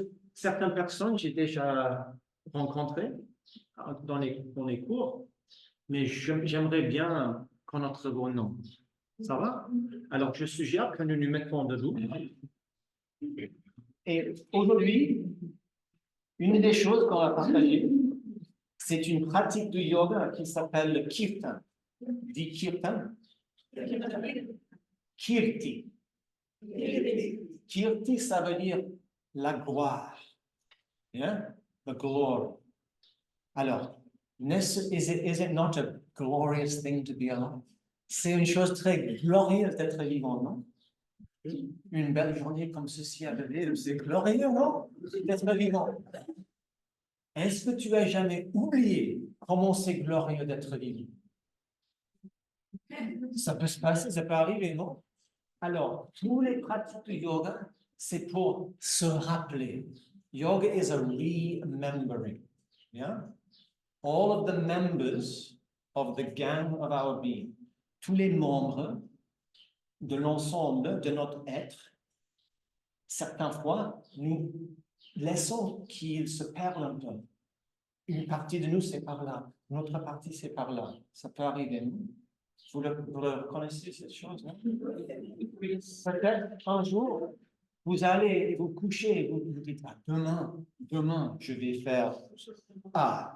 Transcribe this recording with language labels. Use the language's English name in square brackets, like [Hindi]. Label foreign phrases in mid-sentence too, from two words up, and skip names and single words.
[French] Certaines personnes, j'ai déjà rencontrées dans les cours, mais j'aimerais bien connaître vos noms. Ça va? Alors, je suggère que nous nous mettons debout. Et aujourd'hui, une des choses qu'on va partager, c'est une pratique du yoga qui s'appelle le kirtan. Dit kirtan? Kirti. Kirti, ça veut dire la gloire. [English] Yeah? The glory. Alors, is it not a glorious thing to be alive? [French] C'est une chose très glorieuse d'être vivant, non? Une belle journée comme ceci à Belleville, c'est glorieux, non? D'être vivant. Est-ce que tu as jamais oublié comment c'est glorieux d'être vivant? Ça peut se passer, ça peut arriver, non? Alors, tous les pratiques de yoga, c'est pour se rappeler. [English] Yoga is a remembering. Yeah? All of the members of the gang of our being, [French] tous les membres de l'ensemble de notre être, certaines fois, nous laissons qu'ils se perdent un peu. Une partie de nous, c'est par là. Une autre partie, c'est par là. Ça peut arriver, non? Vous le connaissez, cette chose, non? Peut-être un jour, vous allez vous coucher et vous dites, ah, demain, je vais faire A.